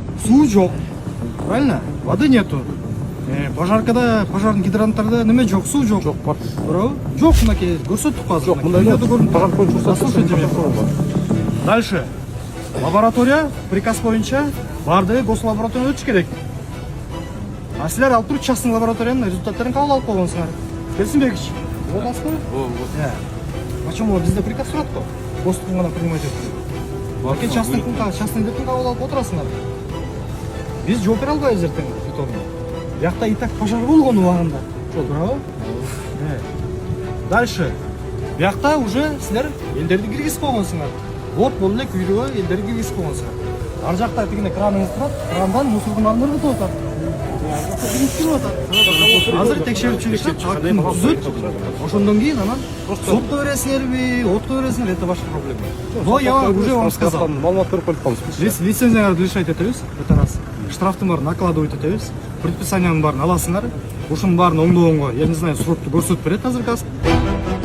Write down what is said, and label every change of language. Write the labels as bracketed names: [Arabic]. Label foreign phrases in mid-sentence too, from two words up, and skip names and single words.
[Kyrgyz] Суу жок. [Russian] Правильно? Воды нету. [Kyrgyz] Пожаркада, пожарный гидранттарда неме жок, суу жок. Жок бар. Туурабы? Жок, мынакей көрсөттүк азыр. Жок, мындай пожар боюнча [Russian] Послушайте меня. Дальше. [Kyrgyz] Лаборатория, приказ боюнча баардыгы гослабораторияга өтүш керек. А силер алып туруп частный лабораториянын результаттарын кабыл алып койгонсуңар. Келсинбекович, вот аласызбы? Почему бизде приказ турат го? Гостуктун гана принимать этип. Частныйдыкын кабыл алып отурасыңар. Биз жооп бере албайбыз эртең итогунда. Биякта [Russian] и так пожар [Kyrgyz] болгон убагында. Туурабы? Дальше. Биякта уже силер элдерди киргизип койгонсуңар. Вот болду эле күйрөгө элдерди киргизип койгонсуңар. Ар жакта тигине краныңыз турат, крандан мусордун алдын өтүп атат. Азыр текшерүүчүлүк актын түзөт. Ошондон кийин анан сотко бересиңерби, отко бересиңер, [Russian] это ваша проблема. Но я уже вам сказал. [Kyrgyz] Маалымат берип коюп калдыңыз. Лицензияңарды лишать этебиз, [Russian] это раз. [Kyrgyz] Штрафтын баарын накладывать этебиз. Предписаниянын баарын аласыңар. Ушунун баарын оңдогонго, [Russian] я не знаю, [Kyrgyz] срокты көрсөтүп берет азыр КАСК.